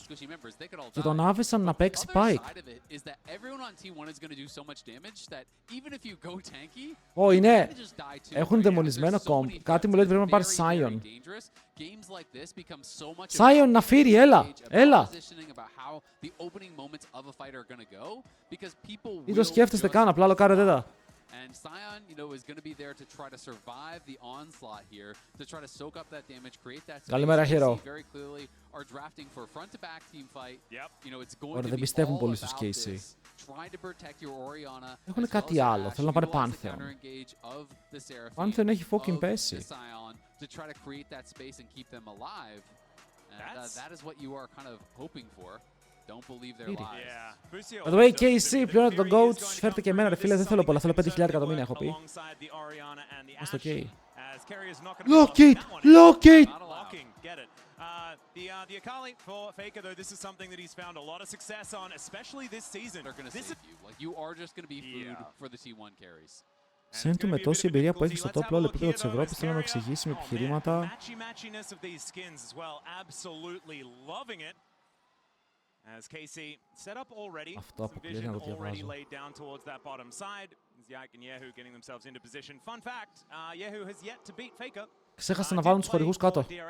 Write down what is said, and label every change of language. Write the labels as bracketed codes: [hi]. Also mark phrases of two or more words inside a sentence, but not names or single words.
[el] Και τον άφησαν να παίξει Pike. Ω, είναι. Έχουν δαιμονισμένο comp. Κάτι μου λέει ότι πρέπει να πάρει Sion. Sion, να φύρει, έλα, έλα. Ή το σκέφτεστε καν, απλά λοκάρετε τα. [en] And Sion, you know, is going to be there to try to survive the onslaught here, to try to soak up that damage, create that space. [el] Καλημέρα, Hero. [en] Very clearly are drafting for a front-to-back team fight. You know, it's going [el] Ωραία, [en] to [el] δεν [en] be [el] πιστεύουν [en] all [el] πολύ στους [en] about [el] KC. [en] this. Trying to protect your Orianna. [el] Έχουν κάτι άλλο, θέλουν να πάνε Pantheon. Pantheon έχει fucking πέσει. [en] To try to create that space and keep them alive. And that is what you are kind of hoping for. Don't believe their lies. By the way, [el] KC, πληρώνετε τον coach, φέρτε και εμένα ρε φίλε, δεν θέλω πολλά, θέλω 5.000 εκατομμύρια έχω πει. Ας το OK. [en] Locate! Locate! The Akali for Faker, though, this is something that he's found a lot of success on, especially this season. They're going to save you. Like, you are just going to be food for the T1 carries. [el] Σέντου με τόση εμπειρία που έχει στο [en] top level [el] επίπεδο της Ευρώπης θέλω να μου εξηγήσει με επιχειρήματα. Αυτό αποκλείεται να το διαβάζω. Ξέχασα να βάλουν τους χορηγούς κάτω.